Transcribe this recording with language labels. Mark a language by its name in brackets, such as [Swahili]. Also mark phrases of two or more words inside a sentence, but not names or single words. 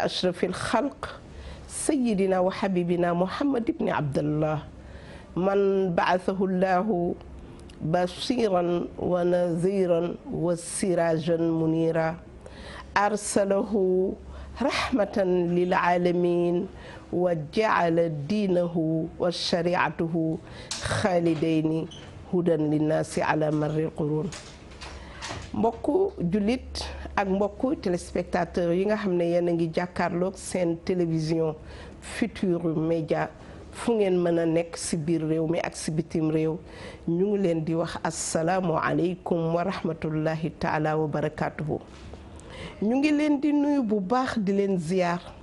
[Arabic] أشرف الخلق سيدنا وحبيبنا محمد بن عبد الله من بعثه الله بشيرا ونذيرا وسراجا منيرا أرسله رحمة للعالمين وجعل دينه وشريعته خالدين هدى للناس على مر القرون [Wolof] mbokku jullit ak mbokku téléspectateur yi nga xam ne yéen a ngi jàkkaarloog seen télévision Futurs Médias fu ngeen mën a nekk si biir réew mi ak si bitim réew ñu ngi leen di wax [Arabic] السلام عليكم ورحمة الله تعالى وبركاته [Wolof] ñu ngi leen di nuyu bu baax di leen ziyaar